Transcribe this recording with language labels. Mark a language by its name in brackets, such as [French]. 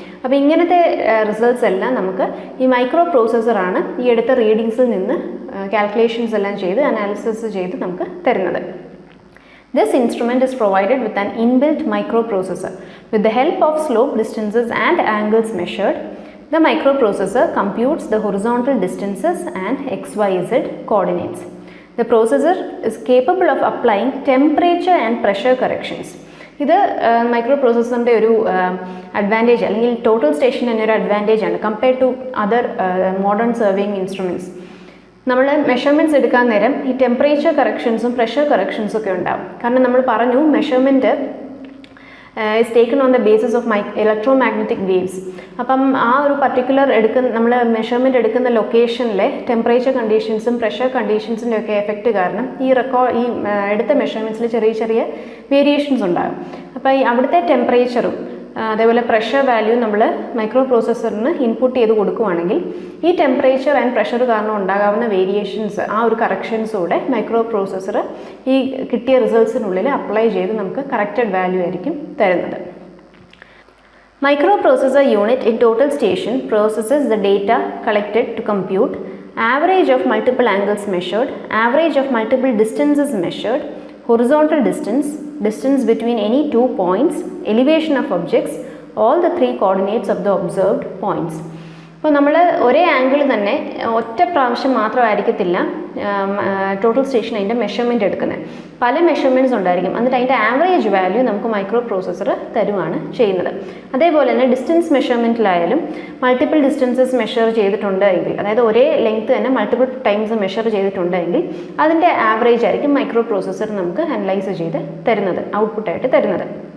[Malayalam] അപ്പോൾ ഇങ്ങനത്തെ റിസൾട്ട്സ് എല്ലാം നമുക്ക് ഈ മൈക്രോ പ്രോസസ്സറാണ് ഈ എടുത്ത റീഡിങ്സിൽ നിന്ന് കാൽക്കുലേഷൻസ് എല്ലാം ചെയ്ത് അനാലിസിസ് ചെയ്ത് നമുക്ക് തരുന്നത്. [English] This instrument is provided with an inbuilt microprocessor. With the help of slope, distances and angles measured, the microprocessor computes the horizontal distances and XYZ coordinates. The processor is capable of applying temperature and pressure corrections. [Malayalam] ഇത് micro പ്രോസസ്സറിൻ്റെ ഒരു advantage അല്ലെങ്കിൽ total station തന്നെ ഒരു advantage ആണ് [English] Compared to other modern surveying instruments. [Malayalam] നമ്മൾ measurements എടുക്കാൻ നേരം ഈ ടെമ്പറേച്ചർ കറക്ഷൻസും പ്രഷർ കറക്ഷൻസും ഒക്കെ ഉണ്ടാവും. കാരണം നമ്മൾ പറഞ്ഞു [English] Measurement is taken on the basis of electromagnetic waves. [Malayalam] അപ്പം ആ ഒരു പർട്ടിക്കുലർ നമ്മൾ മെഷർമെൻറ്റ് എടുക്കുന്ന ലൊക്കേഷനിലെ ടെമ്പറേച്ചർ കണ്ടീഷൻസും പ്രഷർ കണ്ടീഷൻസിൻ്റെ ഒക്കെ എഫക്റ്റ് കാരണം ഈ എടുത്ത മെഷർമെൻറ്റ്സിൽ ചെറിയ ചെറിയ വേരിയേഷൻസ് ഉണ്ടാകും. അപ്പോൾ ഈ അവിടുത്തെ ടെമ്പറേച്ചറും അതേപോലെ പ്രഷർ വാല്യൂ നമ്മൾ മൈക്രോ പ്രോസസ്സറിന് ഇൻപുട്ട് ചെയ്ത് കൊടുക്കുകയാണെങ്കിൽ ഈ ടെമ്പറേച്ചർ ആൻഡ് പ്രഷർ കാരണം ഉണ്ടാകാവുന്ന വേരിയേഷൻസ് ആ ഒരു കറക്ഷൻസോടെ മൈക്രോ പ്രോസസ്സർ ഈ കിട്ടിയ റിസൾട്ട്സിനുള്ളിൽ അപ്ലൈ ചെയ്ത് നമുക്ക് കറക്റ്റഡ് വാല്യൂ ആയിരിക്കും തരുന്നത്. [English] Microprocessor unit in total station processes the data collected to compute average of multiple angles measured, average of multiple distances measured, horizontal distance, distance between any 2 points, elevation of objects, all the 3 coordinates of the observed points. [Malayalam] അപ്പോൾ നമ്മൾ ഒരേ angle തന്നെ ഒറ്റ പ്രാവശ്യം മാത്രമായിരിക്കത്തില്ല total station അതിൻ്റെ measurement എടുക്കുന്നത്. പല measurements ഉണ്ടായിരിക്കും. എന്നിട്ട് അതിൻ്റെ ആവറേജ് വാല്യൂ നമുക്ക് മൈക്രോ പ്രോസസ്സർ തരുവാണ് ചെയ്യുന്നത്. അതേപോലെ തന്നെ ഡിസ്റ്റൻസ് മെഷർമെൻറ്റിലായാലും മൾട്ടിപ്പിൾ ഡിസ്റ്റൻസസ് മെഷർ ചെയ്തിട്ടുണ്ട് എങ്കിൽ, അതായത് ഒരേ ലെങ്ത് തന്നെ മൾട്ടിപ്പിൾ ടൈംസ് മെഷർ ചെയ്തിട്ടുണ്ടെങ്കിൽ അതിൻ്റെ ആവറേജ് ആയിരിക്കും മൈക്രോ പ്രോസസ്സർ നമുക്ക് അനലൈസ് ചെയ്ത് തരുന്നത്, ഔട്ട്പുട്ടായിട്ട് തരുന്നത്.